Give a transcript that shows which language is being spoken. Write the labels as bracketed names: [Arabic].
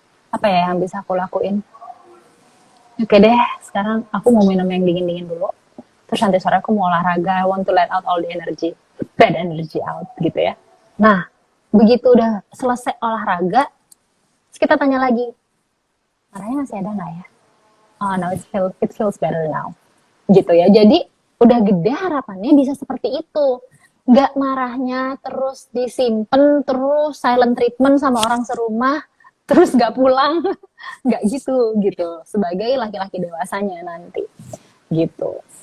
[Indonesian] Apa ya yang bisa aku lakuin? Oke deh, sekarang aku mau minum yang dingin-dingin dulu. Terus nanti sore aku mau olahraga, [English] I want to let out all the energy, bad energy out [Indonesian] gitu ya. Nah, begitu udah selesai olahraga, kita tanya lagi, marahnya masih ada nggak ya? [English] Oh no, it feels better now. [Indonesian] Gitu ya, jadi udah gede harapannya bisa seperti itu. Nggak marahnya terus disimpan, terus silent treatment sama orang serumah, terus nggak pulang, nggak gitu sebagai laki-laki dewasanya nanti gitu.